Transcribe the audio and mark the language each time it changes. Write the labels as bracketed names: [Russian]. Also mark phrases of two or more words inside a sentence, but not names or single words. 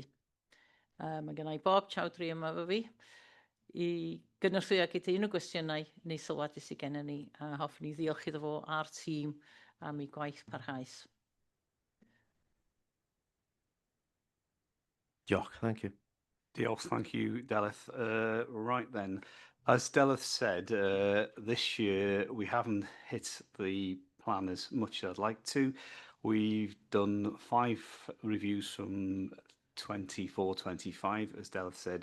[Welsh] Mae gennau Bob Chowdhury yma efo fi i gynorthwyo gyda unrhyw gwestiynau neu sylwadau sydd gennym ni, a hoffwn i ddiolch iddo fo a'r tîm am ei gwaith parhaus. Diolch, [English] thank you. Diolch, thank you, Delith. Right then, as Delith said, this year we haven't hit the plan as much as I'd like to. We've done 5 reviews from 24-25, as Delith said.